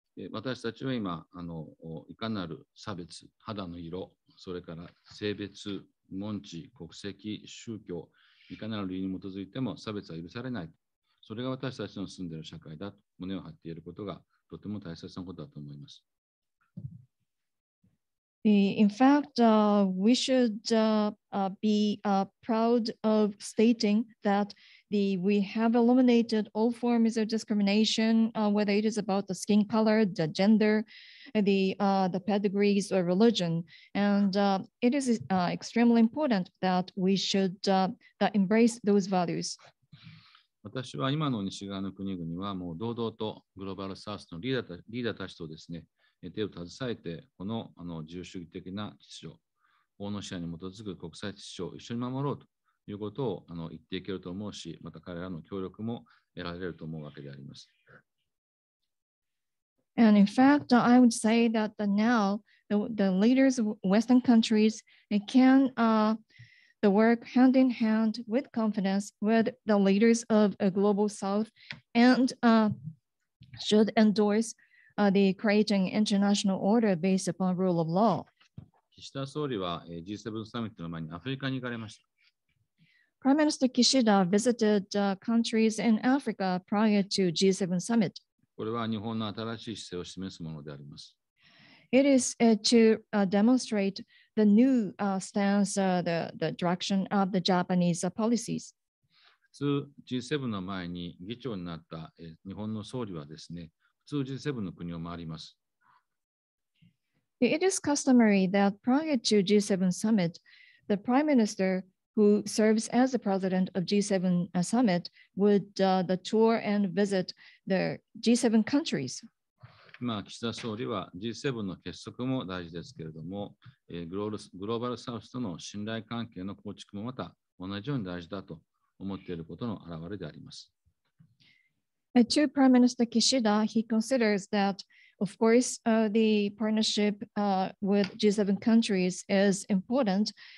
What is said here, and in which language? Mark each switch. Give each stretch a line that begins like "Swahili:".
Japanese: 私たちは今いかなる差別、肌の色、それから性別、門地、国籍、宗教、いかなる理由に基づいても差別は許されない。それが私たちの住んでいる社会だと胸を張っていることがとても大切なことだと思います。
English: In fact, we should be proud of stating that we have eliminated all forms of discrimination, whether it is about the skin color, the gender, the pedigrees or religion. And it is extremely important that we should embrace those values.
Japanese: 私は今の西側の国々はもう堂々とグローバルサウスのリーダーたちとですね、手を携えて、この自由主義的な秩序、法の支配に基づく国際秩序を一緒に守ろうということを言っていけると思うし、また彼らの協力も得られると思うわけであります。
English: And in fact, I would say that now the leaders of Western countries can work hand in hand with confidence with the leaders of a global South and should endorse the creating international order based upon rule of law.
Japanese: 岸田総理は G7 サミットの前にアフリカに行かれました。
English: Prime Minister Kishida visited countries in Africa prior to G7 summit.
Japanese: これは日本の新しい姿勢を示すものであります。
English: It is to demonstrate the new stance, the direction of the Japanese policies.
Japanese: 普通 G7 の前に議長になった日本の総理はですね、普通 G7 の国を回ります。
English: It is customary that prior to G7 summit, the Prime Minister who serves as the president of G7 summit would tour and visit the G7 countries.
Japanese: 岸田総理は G7 の結束も大事ですけれども、グローバルサウスとの信頼関係の構築もまた同じように大事だと思っていることの表れであります。
English: To Prime Minister Kishida, he considers that, of course, the partnership with G7 countries is important.